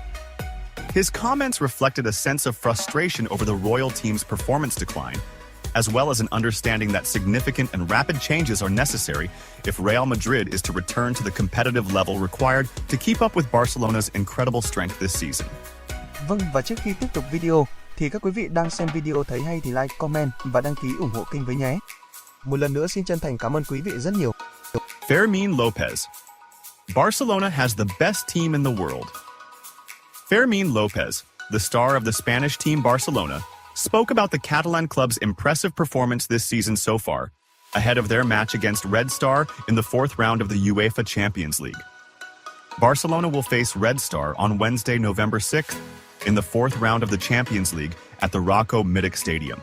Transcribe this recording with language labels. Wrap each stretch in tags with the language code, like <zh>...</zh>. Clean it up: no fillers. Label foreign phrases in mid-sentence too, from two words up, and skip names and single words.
<en>His comments reflected a sense of frustration over the royal team's performance decline, as well as an understanding that significant and rapid changes are necessary if Real Madrid is to return to the competitive level required to keep up with Barcelona's incredible strength this season.</en> <vi>Vâng, và trước khi tiếp tục video, thì các quý vị đang xem video thấy hay thì</vi> <en>like, comment</en> <vi>và đăng ký ủng hộ kênh với nhé. Một lần nữa xin chân thành cảm ơn quý vị rất nhiều.</vi> <en>Fermín Lopez. Barcelona has the best team in the world. Fermín Lopez, the star of the Spanish team Barcelona, spoke about the Catalan club's impressive performance this season so far, ahead of their match against Red Star in the fourth round of the UEFA Champions League. Barcelona will face Red Star on Wednesday, November 6th, in the fourth round of the Champions League at the Rocco Mític Stadium.</en>